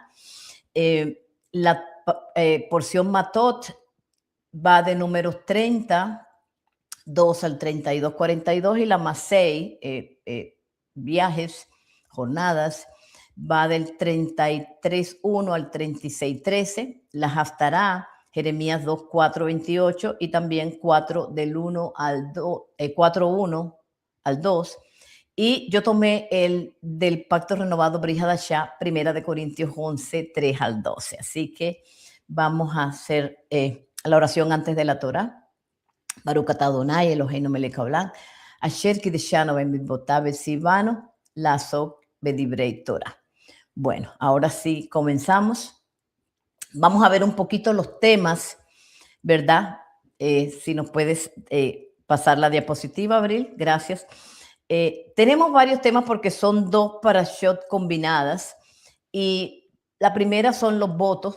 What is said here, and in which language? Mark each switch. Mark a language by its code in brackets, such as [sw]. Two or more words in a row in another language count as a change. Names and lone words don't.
[es] La porción Matot va de números 32 al 32, 42, y la Masei, viajes, jornadas, va del 33.1 al 36.13, la Haftará, Jeremías 2, 4, 28, y también 4 del 1 al 2, 4, 1 al 2. Y yo tomé el del Pacto Renovado [he] ברית חדשה, [es] 1 de Corintios 11, 3 al 12. Así que vamos a hacer la oración antes de la Torah. [he] ברוך אתה אדוני אלוהינו מלך העולם, אשר קדשנו במצוותיו וצוונו לעסוק בדברי תורה. [es] Bueno, ahora sí comenzamos. Vamos a ver un poquito los temas, ¿verdad? Si nos puedes pasar la diapositiva, Abril, gracias. Tenemos varios temas porque son dos parashot combinadas, y la primera son los votos.